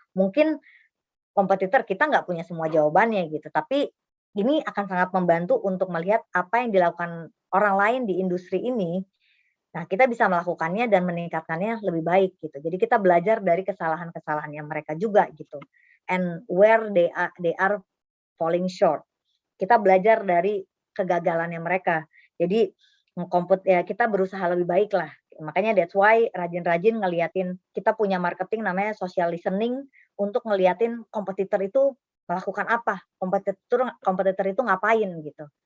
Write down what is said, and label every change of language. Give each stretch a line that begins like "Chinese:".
Indonesian: Mungkin kompetitor kita nggak punya semua jawabannya gitu, tapi ini akan sangat membantu untuk melihat apa yang dilakukan orang lain di industri ini. Nah, kita bisa melakukannya dan meningkatkannya lebih baik gitu. Jadi kita belajar dari kesalahan-kesalahannya mereka juga gitu.
English: And where they are falling short.
Indonesian: Kita belajar dari kegagalannya mereka. Jadi kita berusaha lebih baik lah. Makanya
English: that's why
Indonesian: rajin-rajin ngeliatin, kita punya marketing namanya social listening untuk ngeliatin kompetitor itu melakukan apa, kompetitor itu ngapain gitu.